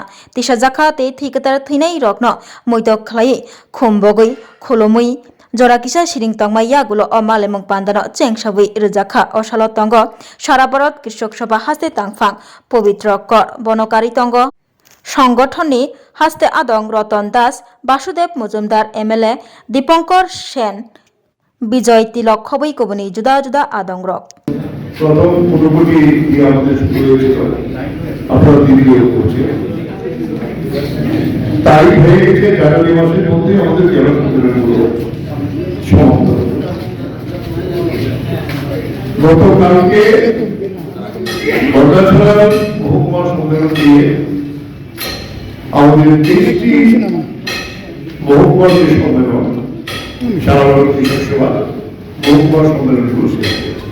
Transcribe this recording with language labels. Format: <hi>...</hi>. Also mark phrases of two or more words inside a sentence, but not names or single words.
<brx>तिसाजाखा ते थिकतार थैनाय रकनो मैतो खलाई खुमबगै खुलुमै जरा किसा सिरिं तंगमा यागुलो मालेमुं पान्दानो चेंगसाबै रजाखा असालो तंगो सारा भारत कृषक सभा हास्ते तांगफां पवित्र कर बनकारी तंगो संगठननि हास्ते आदं रतन दास बासुदेव मजुमदार एमएलए दीपंकर सेन विजय तिलक खबै कबनि जुदा जुदा आदं रक</brx> <bn>প্রথম মোটামুটি আমাদের আপনারা দিদিও করছে তাই হয়ে গেছে জানুয়ারি মাসের মধ্যে আমাদের জেলা সম্মেলনগুলো সমাপ্ত। গতকালকে বর্গাছড়া মহকুমা সম্মেলন দিয়ে আমাদের ৩০টি মহকুমার যে সম্মেলন সারা ভারত কৃষক সভা মহকুমা সম্মেলনগুলো শেষ হয়েছে।</bn>